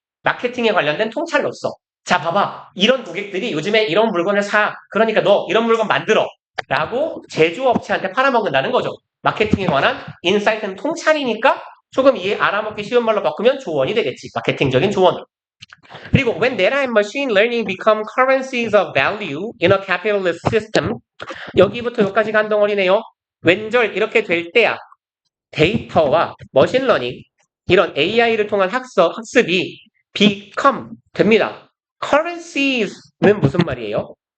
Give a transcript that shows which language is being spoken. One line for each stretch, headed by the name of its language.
Korean: 마케팅에 관련된 통찰로서. 자, 봐봐. 이런 고객들이 요즘에 이런 물건을 사. 그러니까 너 이런 물건 만들어. 라고 제조업체한테 팔아먹는다는 거죠. 마케팅에 관한 인사이트는 통찰이니까 조금 알아먹기 쉬운 말로 바꾸면 조언이 되겠지. 마케팅적인 조언. 그리고
English: when data and machine learning become currencies of value in a capitalist system.
Korean: 여기부터 여기까지가 한 덩어리네요. 왼절 이렇게 될 때야. 데이터와 머신러닝 이런 AI를 통한 학습이 become 됩니다. currencys는 무슨 말이에요?